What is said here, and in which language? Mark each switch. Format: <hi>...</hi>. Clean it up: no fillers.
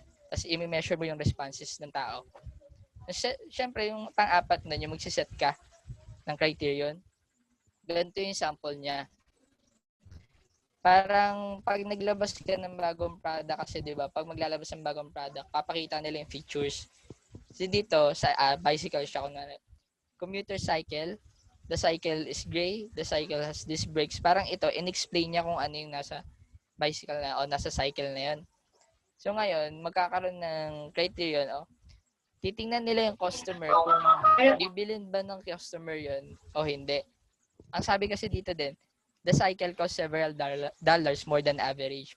<tl>Tapos, i-measure mo yung responses ng tao. Siyempre, yung pang-apat na yung magsiset ka ng criterion. Ganito yung sample niya. Parang pag naglabas ka ng bagong product kasi 'di ba, pag maglalabas ng bagong product, papakita nila yung features. So dito sa bicycle siya kunwari.</tl> <en>Commuter cycle, the cycle is gray, the cycle has disc brakes.</en> <tl>Parang ito in-explain niya kung ano yung nasa bicycle na o nasa cycle na 'yon. So ngayon, magkakaroon ng criterion titingnan nila yung customer kung bibilin ba ng customer 'yon o hindi. Ang sabi kasi dito din,</tl> <en>the cycle costs several dollars more than average.</en>